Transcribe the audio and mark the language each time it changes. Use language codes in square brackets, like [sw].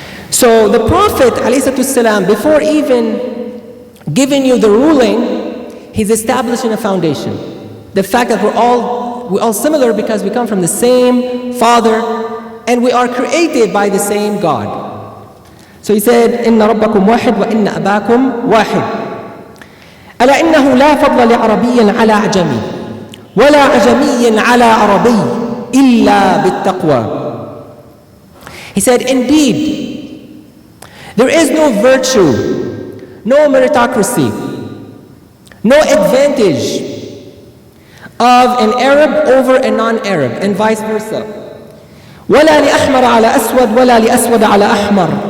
[en] So the Prophet ﷺ, before even giving you the ruling, he's establishing a foundation. The fact that we're all similar because we come from the same Father and we are created by the same God. So he said, [ar] إِنَّ رَبَّكُمْ وَاحِدْ وَإِنَّ أَبَاكُمْ وَاحِدْ ألا إنه لا فضل لعربي على عجمي ولا عجمي على عربي إلا بالتقوى. [en] He said, indeed, there is no virtue, no meritocracy, no advantage of an Arab over a non-Arab and vice versa. [ar] ولا لأحمر على أسود ولا لأسود على أحمر.